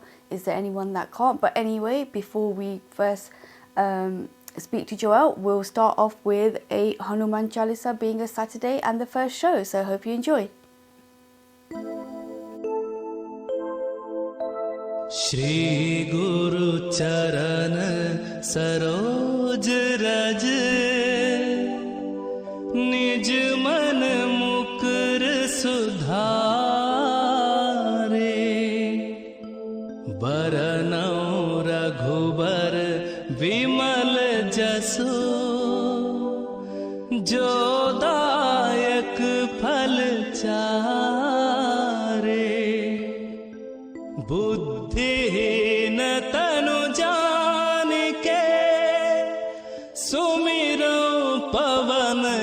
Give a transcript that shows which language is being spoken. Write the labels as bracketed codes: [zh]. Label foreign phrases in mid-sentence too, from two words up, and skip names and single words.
[en] Is there anyone that can't? But anyway, before we first speak to Joelle, we'll start off with a Hanuman Chalisa, being a Saturday and the first show. So hope you enjoy. [awa] श्री गुरु चरन सरोज रज निज मन मुकुर सुधारि बरनउँ रघुबर बिमल जसो जो दायक फल चारे बुद्धिहीन तनु जान के सुमिरो पवन